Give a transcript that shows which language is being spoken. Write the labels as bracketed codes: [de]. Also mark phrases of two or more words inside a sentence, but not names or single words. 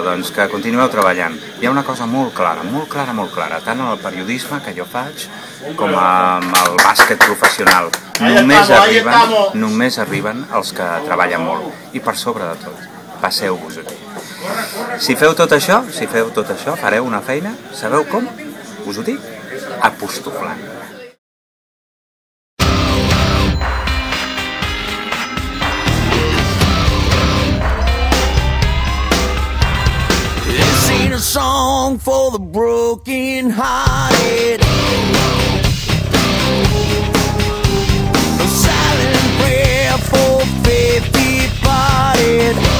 [ca] Doncs que continueu treballant. Hi ha una cosa molt clara, tant en el periodisme que jo faig com amb el bàsquet professional. Només arriben els que treballen molt. I per sobre de tot, passeu-vos-ho bé. Si feu tot això, fareu una feina, sabeu com? Us ho dic, apostoflant. [en] This ain't a song for the broken hearted. A silent prayer for faith departed.